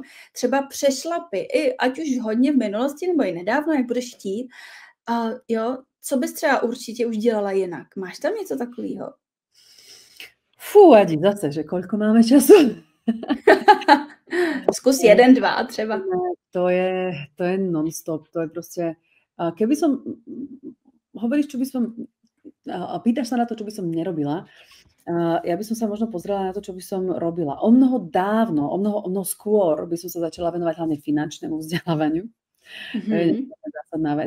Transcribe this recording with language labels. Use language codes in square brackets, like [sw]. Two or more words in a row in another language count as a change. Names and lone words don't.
[cs] Třeba přešlapy, i ať už hodně v minulosti nebo i nedávno, jak budeš chtít, jo, co bys třeba určitě už dělala jinak? Máš tam něco takového? [sk] Adi, zase, že koľko máme času? [cs] Zkus 1, 2 třeba. [sk] To je non-stop, to je proste, keby som, hovoríš, čo by som, pýtaš sa na to, čo by som nerobila, ja by som sa možno pozrela na to, čo by som robila. O mnoho skôr by som sa začala venovať hlavne finančnému vzdelávaniu. To je zásadná vec.